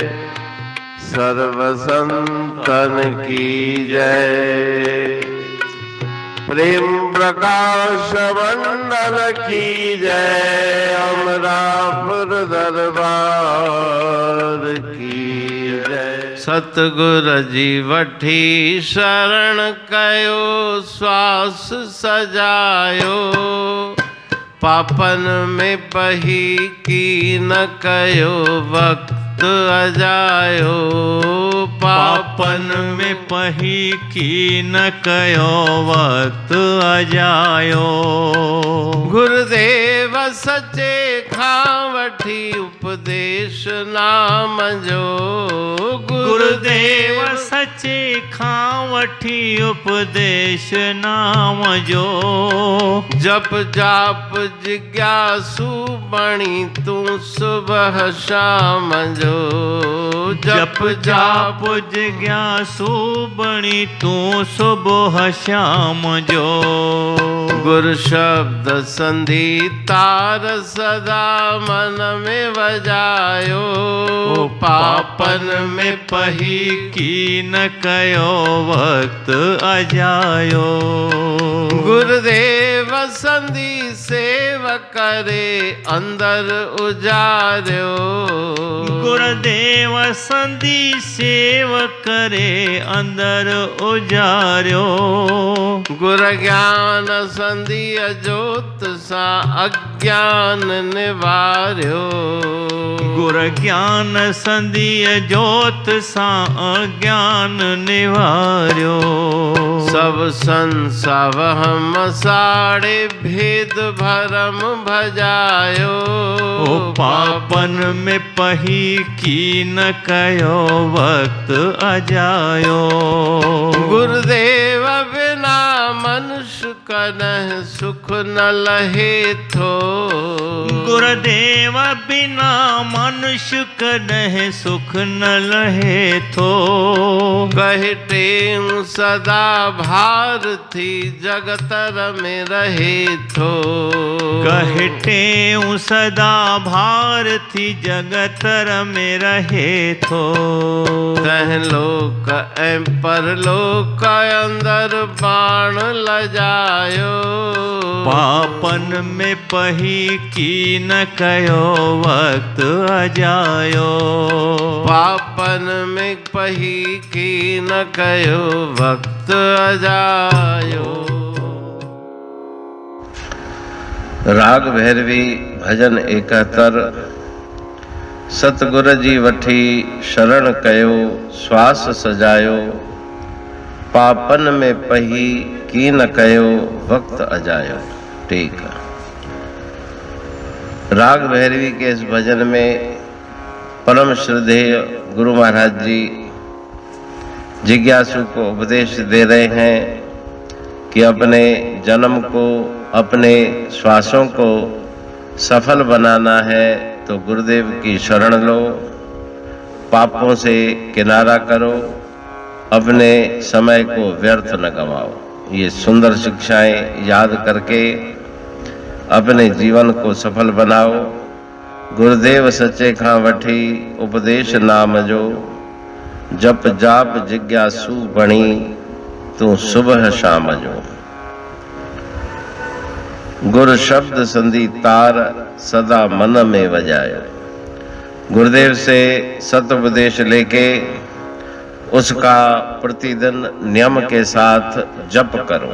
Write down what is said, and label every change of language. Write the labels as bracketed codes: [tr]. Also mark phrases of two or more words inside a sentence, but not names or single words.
[hi] सर्व संतन की जय। प्रेम प्रकाश मंडल की जय। अमरापुर दरबार की जय। [sd] सतगुरु जी वठी शरण कयो श्वास सजायो। पापन में पही की न कयो वक्त अजायो। पापन में पही की न कयो वक्त अजायो। गुरुदेव सचे खां वठी उपदेश नाम जो। गुरुदेव सचे खां वठी उपदेश नाम जो। जप जाप जिज्ञासु बणी तू सुबह शाम जो। जप जाप जिज्ञासु बणी तू सुबह शाम जो। गुरु शब्द संधि तार सदा मन में बजायो। पापन में पही की न कयो वक्त अजायो। गुरुदेव संधि सेव करे अंदर उजार्यो। गुरुदेव संधि सेव करे अंदर उजार्यो। गुरु ज्ञान संधि अजोत सा अज्ञान निवार्यो। गुरु ज्ञान संधि अजोत सा अज्ञान निवार्यो। सब संसार हम साड़े भेद भरम भजायो। पापन में पही की न कयो वक्त अजायो। गुरुदेव बिना मनुष्य कनह सुख न लहे थो। गुरुदेव बिना मनुष्य कनह सुख न लहे थो। कहते सदा भारती जगतर में रहे थो। कहते सदा भारती जगतर में रहे थो। तह लोक परलोक अंदर बाण लजायो। पापन में पही की न कयो वक्त अजायो। पापन में पही की न कयो वक्त अजायो। राग भैरवी भजन 71। सतगुरु जी वठी शरण कयो श्वास सजायो। पापन में पही की न कयो वक्त अजायो। [hi] ठीक है। राग भैरवी के इस भजन में परम श्रद्धेय गुरु महाराज जी जिज्ञासु को उपदेश दे रहे हैं कि अपने जन्म को, अपने श्वासों को सफल बनाना है तो गुरुदेव की शरण लो। पापों से किनारा करो। अपने समय को व्यर्थ न गवाओ। ये सुंदर शिक्षाएं याद करके अपने जीवन को सफल बनाओ। [sd] गुरुदेव सच्चे खां वठी उपदेश नाम जो। जप जाप जिज्ञासु बणी तू सुबह शाम जो। गुरु शब्द संधि तार सदा मन में बजायो। [hi] गुरुदेव से सत उपदेश लेके उसका प्रतिदिन नियम के साथ जप करो।